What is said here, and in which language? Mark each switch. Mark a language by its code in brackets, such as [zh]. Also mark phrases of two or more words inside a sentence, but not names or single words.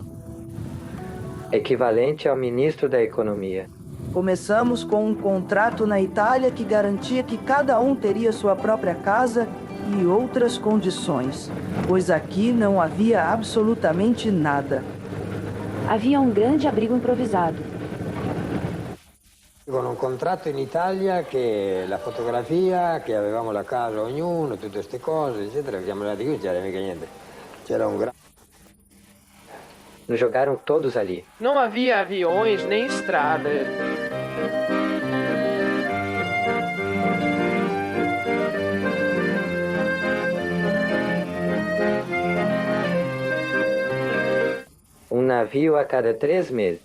[pt] Equivalente ao ministro da Economia. Começamos com um contrato na Itália que garantia que cada um teria sua própria casa e outras condições, pois aqui não havia absolutamente nada. Havia um grande abrigo improvisado. [it] Con un contratto in Italia che la fotografia, che avevamo la casa ognuno, tutte queste cose, eccetera, siamo andati qui, non c'era mica niente. C'era un grande... [pt] Nos jogaram todos ali. Não havia aviões nem estradas. Um navio a cada 3 meses.